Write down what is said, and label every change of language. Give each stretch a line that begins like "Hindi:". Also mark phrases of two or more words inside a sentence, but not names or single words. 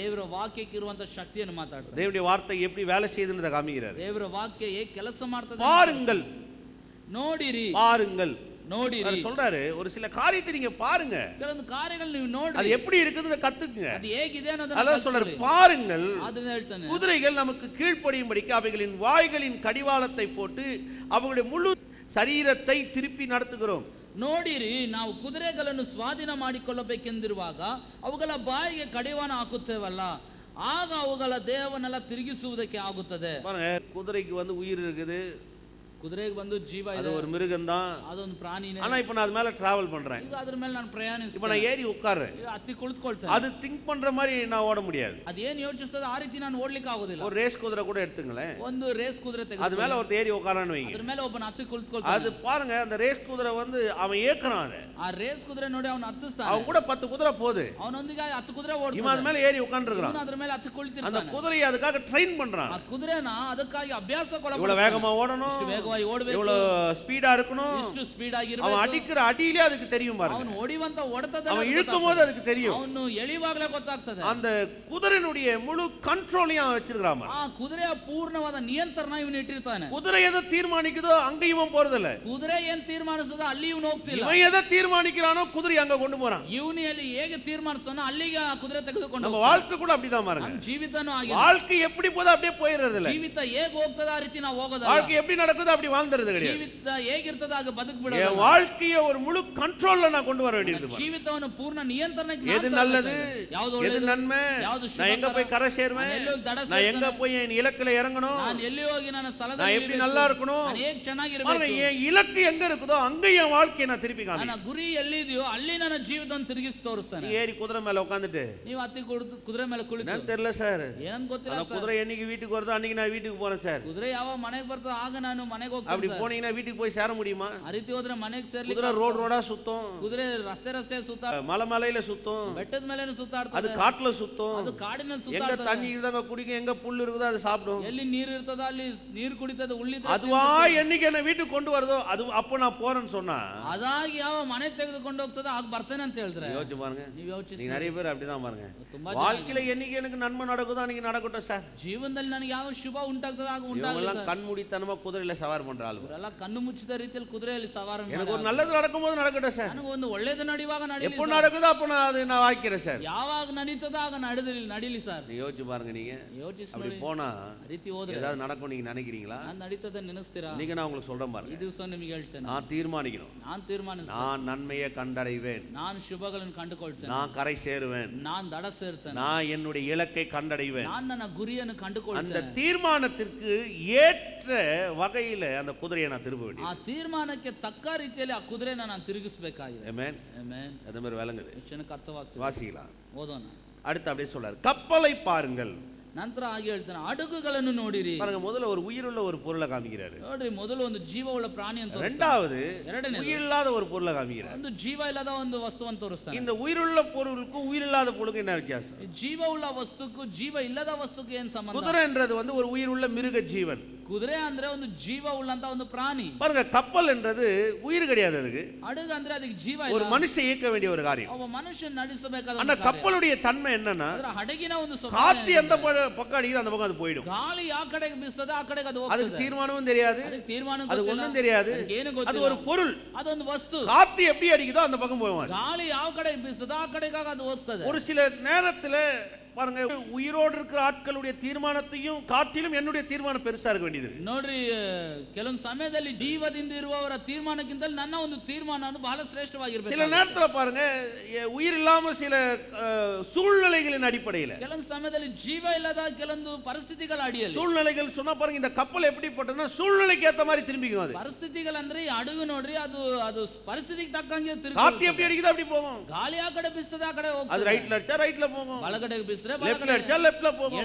Kannada: ದೇವರ ವಾಕ್ಯಕ್ಕೆ ಇರುವಂತ ಶಕ್ತಿಯನ್ನು ಮಾತಾಡ್ತಾನೆ.
Tamil: தேவனுடைய வார்த்தை எப்படி வேலை செய்யுதுன்றதை காமிக்கிறார்.
Kannada: ದೇವರ ವಾಕ್ಯ ಹೇಗೆ ಕೆಲಸ ಮಾಡ್ತದೆ
Tamil: பாருங்கள்,
Kannada: ನೋಡಿರಿ,
Tamil: பாருங்கள்
Kannada: ನೋಡಿರಿ
Tamil: சொல்றாரு. ஒரு சில காரியத்தை நீங்க பாருங்க,
Kannada: ಕೆಲವೊಂದು ಕಾರ್ಯಗಳು ನೀವು
Tamil: அது
Kannada: ನೋಡ್ರಿ,
Tamil: எப்படி இருக்குதுன்னு கத்துக்குங்க.
Kannada: ಅದು ಹೇಗಿದೆ ಅನ್ನೋದನ್ನ
Tamil: அதான் சொல்றாரு,
Kannada: ಕಲ್ತ್ಕೊಳ್ಳಿ.
Tamil: பாருங்கள்.
Kannada: ಅದನ್ನ ಹೇಳ್ತಾನೆ,
Tamil: குதிரைகள் நமக்கு கீழ்ப்படியும்படிக்கு அவைகளின் வாய்களின் கடிவாளத்தை போட்டு அவங்களுடைய முழு சரீரத்தை திருப்பி நடத்துகிறோம்.
Kannada: ನೋಡಿರಿ, ನಾವು ಕುದುರೆಗಳನ್ನು ಸ್ವಾಧೀನ ಮಾಡಿಕೊಳ್ಳಬೇಕೆಂದಿರುವಾಗ ಅವುಗಳ ಬಾಯಿಗೆ ಕಡಿವಾಣ ಹಾಕುತ್ತೇವಲ್ಲ, ಆಗ ಅವುಗಳ ದೇಹವನ್ನೆಲ್ಲ ತಿರುಗಿಸುವುದಕ್ಕೆ ಆಗುತ್ತದೆ.
Tamil: பாருங்க, குதிரைக்கு உயிர் இருக்குது,
Kannada: ಕುದುರೆಗೆ ಬಂದು ಜೀವ
Tamil: அது
Kannada: ಇದೆ,
Tamil: ஒரு மிருகம் தான்.
Kannada: ಅದೊಂದು ಪ್ರಾಣಿನೇ.
Tamil: ஆனா இப்ப நான் அது மேல டிராவல் பண்றேன்,
Kannada: ಈಗ ಅದ್ರ ಮೇಲೆ ನಾನು
Tamil: இப்ப
Kannada: ಪ್ರಯಾಣಿಸ್ತೀನಿ,
Tamil: நான் ஏறி உட்கார்றேன்.
Kannada: ಈಗ ಹತ್ತಿ ಕುಳಿತುಕೊಳ್ತೇನೆ.
Tamil: அது திங்க் பண்ற மாதிரி நான் ஓட முடியாது.
Kannada: ಅದೇನ್ ಯೋಚಿಸ್ತದೆ ಆ ರೀತಿ ನಾನು ಓಡ್ಲಿಕ್ಕೆ ಆಗೋದಿಲ್ಲ.
Tamil: ஒரு ரேஸ் குதிரை கூட எடுத்துங்களேன்,
Kannada: ಒಂದು ರೇಸ್ ಕುದುರೆ
Tamil: அது
Kannada: ತೆಗೆದು
Tamil: மேல ஒரு ஏறி உட்காரான்னு வைங்க.
Kannada: ಅದ್ರ ಮೇಲೆ ಒಬ್ಬನ ಹತ್ತಿ
Tamil: அது
Kannada: ಕುಳಿತುಕೊಳ್ತಾನೆ.
Tamil: பாருங்க, அந்த ரேஸ் குதிரை அவன் ஏக்குறான். அதை
Kannada: ಆ ರೇಸ್ ಕುದುರೆ ನೋಡಿ ಅವನು ಹತ್ತಿಸ್ತಾನೆ.
Tamil: அவன் கூட 10 குதிரை போகுது,
Kannada: ಅವನೊಂದಿಗೆ 10 ಕುದುರೆ
Tamil: இவன்
Kannada: ಓಡ್ತಾನೆ.
Tamil: அது மேல ஏறி உட்கார்ந்துருக்கான்.
Kannada: ಇವನು ಅದ್ರ ಮೇಲೆ ಹತ್ತಿ
Tamil: அந்த
Kannada: ಕುಳಿತಿರ್ತಾನೆ.
Tamil: குதிரையை அதுக்காக ட்ரெயின் பண்றான்.
Kannada: ಆ ಕುದುರೆನ ಅದಕ್ಕಾಗಿ ಅಭ್ಯಾಸಕ್ಕೆ
Tamil: இவ்வளவு
Kannada: ಒಳಪಡಿಸ್ತಾನೆ.
Tamil: வேகமா ஓடணும்,
Kannada: ಇಷ್ಟು ವೇಗವಾಗಿ ಓಡಬೇಕು,
Tamil: இவ்வளவு ஸ்பீடா இருக்கணும்.
Kannada: ಇಷ್ಟು ಸ್ಪೀಡ್
Tamil: அவன்
Kannada: ಆಗಿರಬೇಕು.
Tamil: அடிக்கிற அடியிலே அதுக்கு தெரியும் பாருங்க.
Kannada: ಅವನು ಹೊಡಿವಂತ ಹೊಡೆತದಲ್ಲಿ
Tamil: அவன்
Kannada: ಅದು
Tamil: இழுக்கும் போது அதுக்கு தெரியும்.
Kannada: ಅವನು ಎಳಿವಾಗಲೇ ಗೊತ್ತಾಗ್ತದೆ.
Tamil: அந்த குதிரையினுடைய முழு கண்ட்ரோலையும் அவன் வச்சிருக்கான்.
Kannada: ಆ ಕುದುರೆಯ ಪೂರ್ಣವಾದ ನಿಯಂತ್ರಣ ಇವನು ಇಟ್ಟಿರ್ತಾನೆ.
Tamil: குதிரை எதை தீர்மானிக்குதோ அங்க இவன் போறதில்ல.
Kannada: ಕುದುರೆ ಏನ್ ತೀರ್ಮಾನಿಸೋದು ಅಲ್ಲಿ ಇವನು ಹೋಗ್ತಿಲ್ಲ.
Tamil: இவன் எதை தீர்மானிக்கிறானோ குதிரை அங்க கொண்டு போறான்.
Kannada: ಇವನು ಅಲ್ಲಿ ಹೇಗೆ ತೀರ್ಮಾನಿಸ್ತಾನೋ ಅಲ್ಲಿಗೆ ಆ ಕುದುರೆ ತೆಗೆದುಕೊಂಡು
Tamil: நம்ம
Kannada: ಹೋಗ್ತಾನೆ.
Tamil: வாழ்க்கை கூட அப்படிதான் பாருங்க.
Kannada: ನಮ್ಮ ಜೀವಿತನೂ ಆಗಿದೆ.
Tamil: வாழ்க்கை எப்படி போதோ அப்படியே போயிடுறது இல்ல.
Kannada: ಜೀವಿತ ಹೇಗೆ ಹೋಗ್ತದ ಆ ರೀತಿ ನಾವು ಹೋಗೋದಲ್ಲ.
Tamil: வாழ்க்கை எப்படி நடக்குதோ அப்படி வாழ்ந்துறது கிடையாது.
Kannada: ಜೀವಿತ ಹೇಗಿರ್ತದ ಆಗ ಬದುಕ್ಬಿಡೋದು.
Tamil: என் வாழ்க்கையை ஒரு முழு கண்ட்ரோல்ல நான் கொண்டு வர வேண்டியது.
Kannada: ಜೀವಿತವನ್ನು ಪೂರ್ಣ ನಿಯಂತ್ರಣಕ್ಕೆ
Tamil: எது நல்லது,
Kannada: ಯಾವುದು
Tamil: எது
Kannada: ಒಳ್ಳೆಯದು,
Tamil: நன்மை,
Kannada: ಯಾವುದು
Tamil: நான் எங்க போய் கரை சேருவேன்,
Kannada: ನಾನು ಎಲ್ಲಿ ದಡ
Tamil: நான் எங்க
Kannada: ಸೇರ್ತೇನೆ,
Tamil: போய் என் இலக்குல இறங்கணும்,
Kannada: ನಾನು ಎಲ್ಲಿ ಹೋಗಿ ನನ್ನ ಸ್ಥಳದಲ್ಲಿ
Tamil: நான் எப்படி நல்லா இருக்கணும்,
Kannada: ನಾನು ಹೇಗೆ
Tamil: பாருங்க,
Kannada: ಚೆನ್ನಾಗಿರಬೇಕು,
Tamil: என் இலக்கு எங்க இருக்குதோ அங்க என் வாழ்க்கையை நான் திருப்பி
Kannada: ನನ್ನ
Tamil: காமிக்கிறேன்.
Kannada: ಗುರಿ ಎಲ್ಲಿದೆಯೋ ಅಲ್ಲಿ ನನ್ನ ಜೀವಿತವನ್ನು ತಿರುಗಿಸಿ ತೋರಿಸ್ತಾನೆ.
Tamil: ஏறி குதிரை மேல உட்கார்ந்துட்டு
Kannada: ನೀವು ಹತ್ತಿ ಕುದುರೆ ಮೇಲೆ ಕುಳಿತು
Tamil: என்னன்னு தெரியல சார்,
Kannada: ಏನಂತ ಗೊತ್ತಿಲ್ಲ
Tamil: அந்த
Kannada: ಸರ್.
Tamil: குதிரை என்னைக்கு வீட்டுக்கு வருதோ அன்னைக்கு நான் வீட்டுக்கு போறேன் சார்.
Kannada: ಕುದುರೆ ಯಾವ ಮನೆಗೆ ಬರ್ತದೆ ಆಗ ನಾನು ಮನೆಗೆ
Tamil: அப்படி
Kannada: ಹೋಗ್ತೀನಿ ಸರ್.
Tamil: போனீங்கன்னா வீட்டுக்கு போய் சேர முடியுமா?
Kannada: ಆ ರೀತಿ ಹೋದ್ರೆ ಮನೆಗೆ ಸೇರ್ಲಿಕ್ಕೆ
Tamil: குதிரை ரோடு ரோடா சுத்தும்,
Kannada: ಕುದುರೆ ರಸ್ತೆ ಸುತ್ತ
Tamil: மலை மலையில சுத்தும்,
Kannada: ಬೆಟ್ಟದ ಮೇಲೆ
Tamil: அது
Kannada: ಸುತ್ತಾಡ್ತದೆ,
Tamil: காட்டுல சுத்தும்,
Kannada: ಅದು ಕಾಡಿನಲ್ಲಿ
Tamil: எங்க
Kannada: ಸುತ್ತಾಡ್ತದೆ.
Tamil: தண்ணி இருந்தாங்க குடிக்கும், எங்க புல் இருக்குதோ அது சாப்பிடும்.
Kannada: ಎಲ್ಲಿ ನೀರು ಇರ್ತದ ಅಲ್ಲಿ ನೀರು ಕುಡಿತದೆ, ಉಳ್ಳಿದ್ರೆ
Tamil: அதுவா என்னைக்கு என்ன வீட்டுக்கு கொண்டு வருதோ அது அப்போ நான் போறேன்னு சொன்னா
Kannada: ಅದಾಗಿ ಯಾವ ಮನೆ ತೆಗೆದುಕೊಂಡು ಹೋಗ್ತದೆ ಆಗ ಬರ್ತೇನೆ ಅಂತ ಹೇಳಿದ್ರೆ
Tamil: யோசிச்சு பாருங்க.
Kannada: ನೀವು ಯೋಚಿಸಿ.
Tamil: நீங்க நிறைய பேர் அப்படிதான் பாருங்க.
Kannada: ತುಂಬಾ
Tamil: வாழ்க்கையில என்னைக்கு எனக்கு நன்மை நடக்குதோ அன்னைக்கு நடக்கட்டும் சார்.
Kannada: ಜೀವನದಲ್ಲಿ ನನಗೆ ಯಾವ ಶುಭ ಉಂಟಾಗ್ತದೆ ಆಗ ಉಂಟಾಗಲಿ
Tamil: இவங்கெல்லாம்
Kannada: ಸರ್.
Tamil: கண்மூடித்தனமா குதிரையில சவாரி பண்ற ஆளு.
Kannada: ಇವರೆಲ್ಲ ಕಣ್ಣು ಮುಚ್ಚಿದ ರೀತಿಯಲ್ಲಿ ಕುದುರೆಯಲ್ಲಿ ಸವಾರ
Tamil: எனக்கு ஒரு நல்லது நடக்கும்போது நடக்கட்டும் சார்.
Kannada: ನನಗೆ ಒಂದು ಒಳ್ಳೇದು ನಡೆಯುವಾಗ ನಡೀಲಿ
Tamil: எப்போ
Kannada: ಸರ್.
Tamil: நடக்குதோ அப்போ நான் அதை நான் வாய்க்கிறேன் சார்.
Kannada: ಯಾವಾಗ ನಡೀತದೋ ಆಗ ನಡೀಲಿ ಸರ್.
Tamil: நீ யோசிச்சு பாருங்க. நீங்க
Kannada: ಯೋಚಿಸಿ
Tamil: அப்படி
Kannada: ನೋಡಿ.
Tamil: போனா
Kannada: ಆ ರೀತಿ ಹೋದ್ರೆ
Tamil: ஏதாவது நடக்கும் நீங்க நினைக்கிறீங்களா?
Kannada: ನಾನು ನಡೀತದೆ ನೆನೆಸ್ತೀರಾ?
Tamil: நீங்க நான் உங்களுக்கு சொல்றேன்
Kannada: ಈ
Tamil: பாருங்க.
Kannada: ದಿವಸ ನಿಮಗೆ ಹೇಳ್ತೇನೆ,
Tamil: நான் தீர்மானிக்கணும்,
Kannada: ನಾನು ತೀರ್ಮಾನಿಸ್ತೇನೆ,
Tamil: நான் நன்மையை கண்டடைவேன்,
Kannada: ನಾನು ಶುಭಗಳನ್ನು ಕಂಡುಕೊಳ್ತೇನೆ,
Tamil: நான் கரை சேருவேன்,
Kannada: ನಾನು ದಡ ಸೇರ್ತೇನೆ,
Tamil: நான் என்னுடைய இலக்கை கண்டடைவேன்.
Kannada: ನಾನು ನನ್ನ ಗುರಿಯನ್ನು
Tamil: அந்த
Kannada: ಕಂಡುಕೊಳ್ತೇನೆ.
Tamil: தீர்மானத்திற்கு ஏற்ற வகையில அந்த குதிரையை நான் திரும்ப
Kannada: ಆ
Tamil: வேண்டியது.
Kannada: ತೀರ್ಮಾನಕ್ಕೆ ತಕ್ಕ ರೀತಿಯಲ್ಲಿ ಆ ಕುದುರೆನ ನಾನು ತಿರುಗಿಸಬೇಕಾಗಿದೆ.
Tamil: ஆமென்.
Kannada: ಆಮೆನ್.
Tamil: அது மாதிரி விளங்குது.
Kannada: ಎಷ್ಟು ಜನಕ್ಕೆ ಅರ್ಥವಾಗ್ತದೆ?
Tamil: வாசிக்கலாம்.
Kannada: ಓದೋಣ.
Tamil: அடுத்து அப்படியே சொல்றாரு, கப்பலை பாருங்கள்.
Kannada: ನಂತರ ಹಾಗೆ ಹೇಳ್ತಾನೆ, ಹಡಗುಗಳನ್ನು ನೋಡಿರಿ.
Tamil: பாருங்க, முதல்ல ஒரு உயிருள்ள ஒரு பொருளை காமிக்கிறாரு.
Kannada: ನೋಡ್ರಿ, ಮೊದಲು ಒಂದು ಜೀವವುಳ್ಳ ಪ್ರಾಣಿ ಅಂತ ತೋರಿಸ್ತಾನೆ.
Tamil: ரெண்டாவது
Kannada: ಎರಡನೇದು
Tamil: உயிரில்லாத ஒரு பொருளை காமிக்கிறாரு.
Kannada: ಒಂದು ಜೀವ ಇಲ್ಲದ ಒಂದು ವಸ್ತುವನ್ನು ತೋರಿಸ್ತಾನೆ.
Tamil: இந்த உயிருள்ள பொருளுக்கும் உயிரில்லாத பொருளுக்கும் என்ன வித்தியாசம்?
Kannada: ಈ ಜೀವವುಳ್ಳ ವಸ್ತುಕ್ಕೂ ಜೀವ ಇಲ್ಲದ ವಸ್ತುಕ್ಕೆ ಏನ್ ಸಂಬಂಧ?
Tamil: குதிரைன்றது ஒரு உயிருள்ள மிருக ஜீவன்.
Kannada: ಕುದುರೆ ಅಂದ್ರೆ ಒಂದು ಜೀವ ಉಳ್ಳಂತ ಒಂದು ಪ್ರಾಣಿ.
Tamil: பாருங்க, கப்பல் என்றது உயிர் கிடையாது. அதுக்கு
Kannada: ಹಡಗು ಅಂದ್ರೆ ಅದಕ್ಕೆ ಜೀವ
Tamil: ஒரு
Kannada: ಇಲ್ಲ,
Tamil: மனுஷன் இயக்க வேண்டிய ஒரு காரியம்.
Kannada: ಒಬ್ಬ ಮನುಷ್ಯ ನಡೆಸಬೇಕಾದ
Tamil: ஆனா
Kannada: ಒಂದು ಕಾರ್ಯ.
Tamil: கப்பலுடைய தன்மை என்னன்னா,
Kannada: ಅದರ ಹಡಗಿನ ಒಂದು ಸ್ವಭಾವ
Tamil: காத்து எந்த
Kannada: ಏನಂದ್ರೆ,
Tamil: பக்கம் அடிக்குதோ அந்த பக்கம் அது போயிடும்.
Kannada: ಗಾಳಿ ಯಾವ ಕಡೆಗೆ ಬೀಸ್ತದೆ ಆ ಕಡೆಗೆ ಅದು
Tamil: அதுக்கு
Kannada: ಹೋಗ್ತದೆ.
Tamil: தீர்மானமும் தெரியாது,
Kannada: ಅದಕ್ಕೆ ತೀರ್ಮಾನ
Tamil: அது
Kannada: ಗೊತ್ತಿಲ್ಲ,
Tamil: ஒண்ணும் தெரியாது.
Kannada: ಅದಕ್ಕೆ ಏನು
Tamil: அது
Kannada: ಗೊತ್ತಿಲ್ಲ.
Tamil: ஒரு பொருள்.
Kannada: ಅದೊಂದು ವಸ್ತು.
Tamil: காத்து எப்படி அடிக்குதோ அந்த பக்கம் போவாங்க.
Kannada: ಗಾಳಿ ಯಾವ ಕಡೆಗೆ ಬೀಸ್ತದೆ ಆ ಕಡೆಗೆ ಅದು ಹೋಗ್ತದೆ.
Tamil: ஒரு சில நேரத்துல பாருங்க, உயிரோடு இருக்கிற ஆட்களுடைய தீர்மானத்தையும் காட்டிலும் என்னுடைய தீர்மானம் பெருசா இருக்க வேண்டியது.
Kannada: ನೋಡ್ರಿ, ಕೆಲವೊಂದು ಸಮಯದಲ್ಲಿ ಜೀವದಿಂದ ಇರುವವರ ತೀರ್ಮಾನಕ್ಕಿಂತ ನನ್ನ ಒಂದು ತೀರ್ಮಾನ ಬಹಳ ಶ್ರೇಷ್ಠವಾಗಿರಬೇಕು.
Tamil: சில நேரத்துல பாருங்க, உயிர் இல்லாம சில சூழ்நிலைகளின் அடிப்படையில்,
Kannada: ಕೆಲವೊಂದು ಸಮಯದಲ್ಲಿ ಜೀವ ಇಲ್ಲದ ಕೆಲವೊಂದು ಪರಿಸ್ಥಿತಿಗಳ ಅಡಿಯಲ್ಲಿ,
Tamil: சூழ்நிலைகள் சொன்னா பாருங்க, இந்த கப்பல் எப்படி போட்டதுன்னா சூழ்நிலைக்கு ஏத்த மாதிரி திரும்பிக்கும். அது
Kannada: ಪರಿಸ್ಥಿತಿಗಳಂದ್ರೆ ಈ ಹಡಗು ನೋಡ್ರಿ, ಅದು ಪರಿಸ್ಥಿತಿಗೆ ತಕ್ಕಂಗೆ ತಿರುಗಿ,
Tamil: காத்து எப்படி அடிக்குதோ அப்படி போகும்.
Kannada: ಗಾಳಿ ಆ ಕಡೆ ಬೀಸ್ತದೆ ಆ ಕಡೆ ಹೋಗ್ತದೆ.
Tamil: அது ரைட்ல அடிச்சா ரைட்ல போகும்,
Kannada: ಬಲಗಡೆಗೆ ಬೀಸಿದ್ರೆ
Tamil: லெஃப்ட்ல அடிச்சா லெஃப்ட்ல போகும்,